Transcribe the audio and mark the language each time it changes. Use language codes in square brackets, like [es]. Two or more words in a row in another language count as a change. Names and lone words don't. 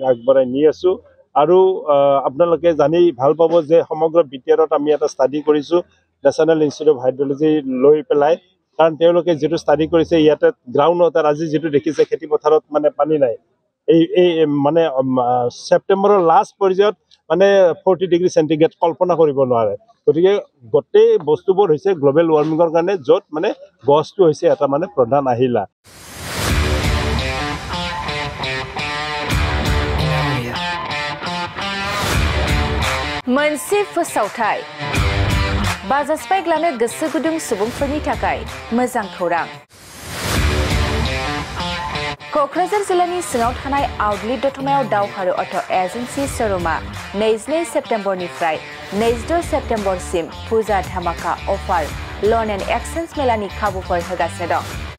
[as] আগবঢ়াই নি আছোঁ আৰু আপোনালোকে জানি ভাল পাব যে সমগ্ৰ বিটিআৰত আমি এটা ষ্টাডি কৰিছোঁ নেশ্যনেল ইনষ্টিটিউট অফ হাইড্ৰলজি লৈ পেলাই কাৰণ তেওঁলোকে যিটো ষ্টাডি কৰিছে ইয়াতে [en] ground water [as] আজি যিটো দেখিছে খেতি পথাৰত মানে পানী নাই এই মানে ছেপ্টেম্বৰৰ লাষ্ট পৰ্যায়ত মানে 40 [en] degree centigrade [as] কল্পনা কৰিব নোৱাৰে গতিকে গোটেই বস্তুবোৰ হৈছে [en] global warming [as] কাৰণে য'ত মানে গছটো হৈছে এটা মানে প্ৰধান আহিলা [brx] मोनसे फोसावथाय बाजास्पाइग्लानो गोसो गुदुं सुबुंफोरनि थाखाय मोजां खौरां क'क्राझार जिल्लानि सिङाव थानाय आउटलेट दतमायाव दावहारु अट' एजेन्सि श'रुमा 22 सेप्तेम्बरनिफ्राय 22 सेप्तेम्बरसिम फुजा धामाका [en] offer loan and exchange [brx] मेलानि खाबुफोर होगासिनो दं